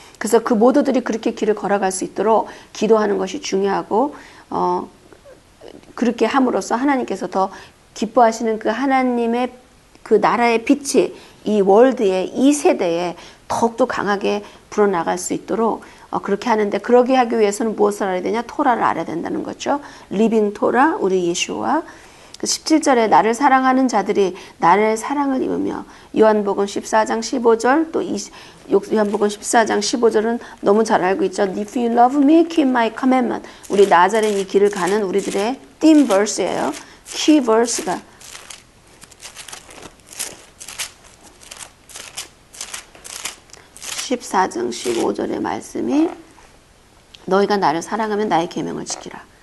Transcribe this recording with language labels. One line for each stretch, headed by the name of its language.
Korean: 그래서 그 모두들이 그렇게 길을 걸어갈 수 있도록 기도하는 것이 중요하고, 그렇게 함으로써 하나님께서 더 기뻐하시는 그 하나님의 그 나라의 빛이 이 월드에, 이 세대에 더욱더 강하게 불어나갈 수 있도록 그렇게 하는데, 그러게 하기 위해서는 무엇을 알아야 되냐? 토라를 알아야 된다는 거죠. 리빙 토라, 우리 예수와 17절에 나를 사랑하는 자들이 나의 사랑을 입으며, 요한복음 14장 15절, 또 요한복음 14장 15절은 너무 잘 알고 있죠.
English: If you love me, keep my commandment.
Korean: 우리 나자렛 이 길을 가는 우리들의 theme verse예요. key verse가 14장 15절의 말씀이 너희가 나를 사랑하면 나의 계명을 지키라.